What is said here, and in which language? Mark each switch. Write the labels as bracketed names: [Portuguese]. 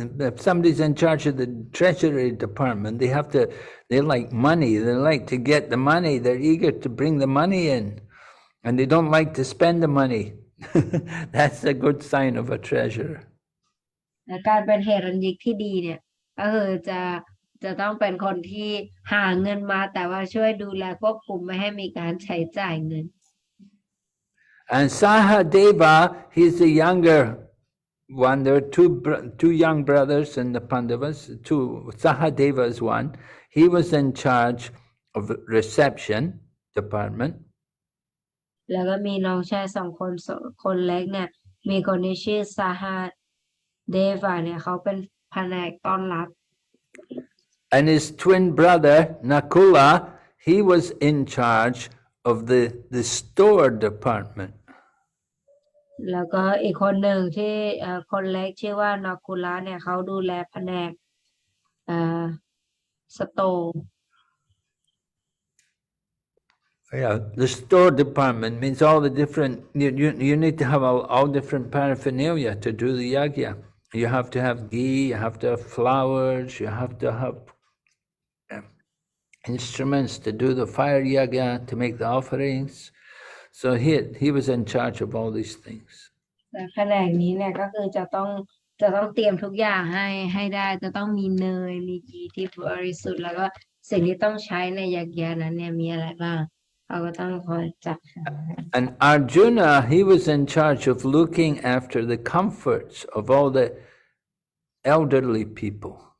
[English] If somebody's in charge of the treasury department, they like money. They like to get the money. They're eager to bring the money in, and they don't like to spend the money. That's a good sign of a treasurer. [Thai] การเป็นเฮรัญญิกที่ดีเนี่ยก็คือจะต้องเป็นคนที่หาเงินมาแต่ว่าช่วยดูแลควบคุมไม่ให้มีการใช้จ่ายเงิน [English] And Sahadeva, he's the younger one. There are two young brothers in the Pandavas. Sahadeva is one. He was in charge of the reception department. [Thai] แล้วก็มีน้องชายคนเล็กเนี่ยมีคนที่ชื่อสหเดวาเนี่ยเขาเป็นแผนกต้อนรับ [English] And his twin brother Nakula, he was in charge of the store department. [Thai] แล้วก็อีกคนหนึ่งที่คนเล็กชื่อว่านาคุระเนี่ยเขาดูแลแผนกสโตร์ [English] Yeah, the store department means all the different, you need to have all different paraphernalia to do the yagya. You have to have ghee, you have to have flowers, you have to have instruments to do the fire yagya, to make the offerings. So he was in charge of all these things. [Thai] แต่แผนกนี้เนี่ยก็คือจะต้องเตรียมทุกอย่างให้ได้จะต้องมีเนยมีกีที่บริสุทธิ์แล้วก็สิ่งที่ต้องใช้ในยักษ์นั้นเนี่ยมีอะไรบ้างเขาก็ต้องคอยจัด [English] And Arjuna, he was in charge of looking after the comforts of all the elderly people.